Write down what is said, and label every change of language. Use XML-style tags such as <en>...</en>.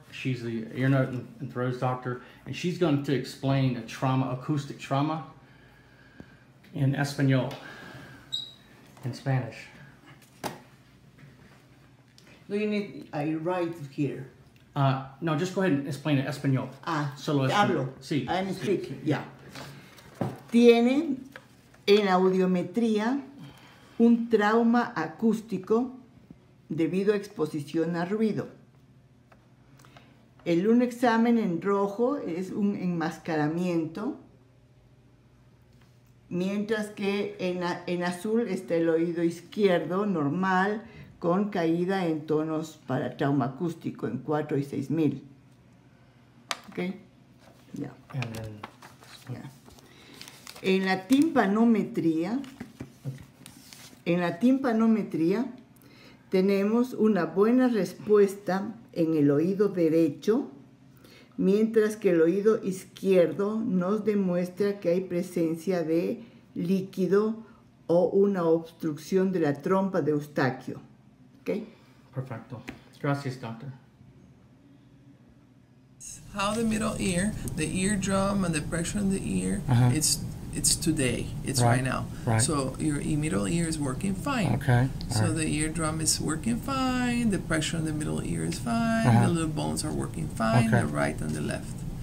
<en>She's the ear, nose, and throat doctor, and she's going to explain a trauma, acoustic trauma, in Espanol, in Spanish. Do you need, I write here? No, just go ahead and explain it in Espanol.</en> <es>Solo hablo. Sí.</es> <en>I'm speaking, yeah.</en> <es>Tiene en audiometría un trauma acústico debido a exposición a ruido. Un examen en rojo es un enmascaramiento, mientras que en azul está el oído izquierdo normal con caída en tonos para trauma acústico en 4 y 6000. ¿Ok? Ya.</es> <en>Yeah.</en> <es>En la timpanometría tenemos una buena respuesta en el oído derecho, mientras que el oído izquierdo nos demuestra que hay presencia de líquido o una obstrucción de la trompa de Eustaquio. ¿Okay? Perfecto. Gracias, doctor.</es> <en>How the middle ear, the eardrum and the pressure in the ear, it's today, it's right now. Right. So your middle ear is working fine. Okay. So the eardrum is working fine, the pressure in the middle ear is fine, the little bones are working fine, the right and the left.</en>